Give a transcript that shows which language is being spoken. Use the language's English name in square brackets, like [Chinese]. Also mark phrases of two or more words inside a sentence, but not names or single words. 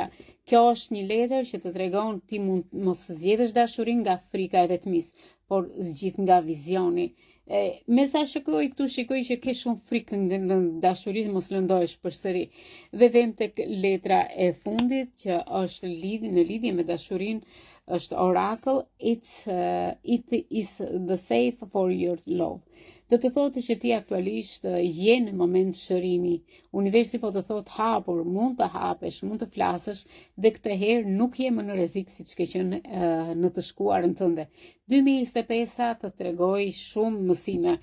[Albanian] Kjo është një letër që të tregon ti mund mos zgjedhësh dashurin nga frika e vetmis, por zgjidh nga vizioni. Me sa shikoj që ke shumë frikë në dashuri, mos lëndohesh përsëri. Dhe vem tek letra e fundit që është në lidhje me dashurinë, është [English] Oracle, it is the safe for your love. [Albanian] Do të thotë që ti aktualisht je në moment shërimi. Universi po të thotë hapur, mund të hapesh, mund të flasësh dhe këtë herë nuk je më në rrezik siç ke qenë në të shkuarën tënde. 2025 të tregoj shumë mësime.